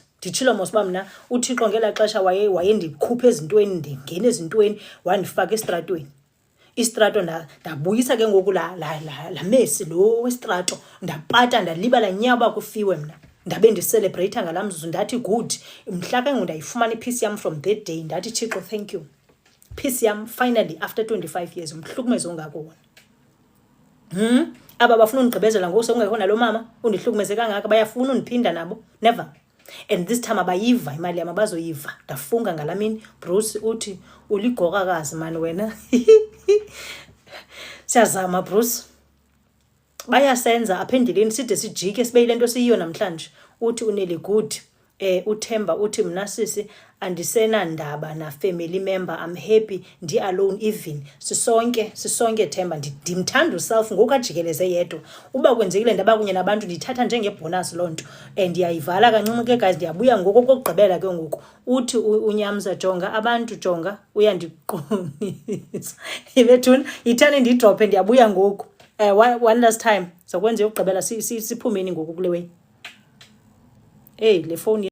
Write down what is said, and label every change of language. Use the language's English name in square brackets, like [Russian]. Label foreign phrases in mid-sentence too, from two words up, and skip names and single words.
[Xhosa] Nditshilo mos uba mna uThixo ngela xesha waye ndikhupha ezintweni ndingena ezintweni wandifaka istrato ndabuyisa ke ngoku la mesi lo westrato ndapata ndalibala nyaba kufiwe mna ndabe ndicelebrate ngalamzuzu ndathi good mhla ke ngundayifumana ipeace yam [English] from that day [Xhosa] ndathi Thixo [English] thank you [Xhosa] peace yam [English] finally after 25 years [Xhosa] umhlukumezo ongako wona. Aba bafuna undigqibezela ngoku sekungekho nalo mama undihlukumeze kangaka bayafuna undiphinda nabo never. [English] And this time [Xhosa] abayiva imali yam abazoyiva ndafunga ngalamini. Bruce uthi uligokakazi man wena siyazama Bruce bayasenza apha endleleni side sijike sibe yile nto siyiyo namhlanje. Uthi uneli good uThemba uthi mna sisi andisenandaba na [English] family member I'm happy [Xhosa] ndi [English] alone even [Xhosa] sisonke Themba ndimthanda uself ngoku ajikeleze yedwa. Uba kwenzekile ndaba kunye nabantu ndithatha njengebonus lonto ndiyayivala kancinci ke guys ndiyabuya ngoku kokugqibela ke ngoku. Uthi uNyamza jonga abantu jonga uyandiqonisa ibethuna yithani ndidrophe ndiyabuya ngoku [English] one last time [Xhosa] sakwenza yokugqibela siphumeni ngoku kule way le phone